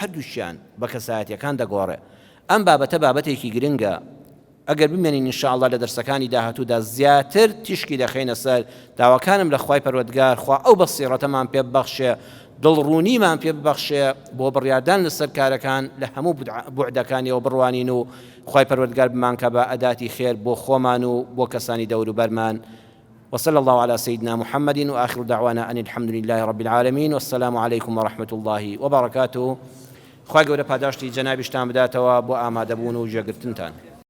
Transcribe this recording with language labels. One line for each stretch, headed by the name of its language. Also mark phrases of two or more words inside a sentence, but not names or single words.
Central Kurdish: هەردووشیان بە کەسایەتیەکان دەگۆڕێ ئەم بابەتە بابەتێکی گرنگە ئەگەر بمێنین ئینشاءالله لە دەرسەکانی داهاتوودا زیاتر تیشکی دەخەینە سەر داواکانم لە خوای پەروەردگار خوا ئەو بەسیڕەتەمان پێ ببەخشێ دڵڕوونیمان پێ ببەخشێ بۆ بڕیاردان لەسەر کارەکان لە هەموو بوعدەکانیەوە بڕوانین و خوای پەروەردگار بمانکە بە ئەداتی خێر بۆ خۆمان و بۆ کەسانی دەور و بەرمان
Arabic: وصلى الله على سيدنا محمد وآخر دعوانا أن الحمد لله رب العالمين والسلام عليكم ورحمة الله وبركاته
Central Kurdish: خواهی گەورە پاداشتی جەنابیشتان بداتەوە بۆ ئامادەبوون و جێگرتنتان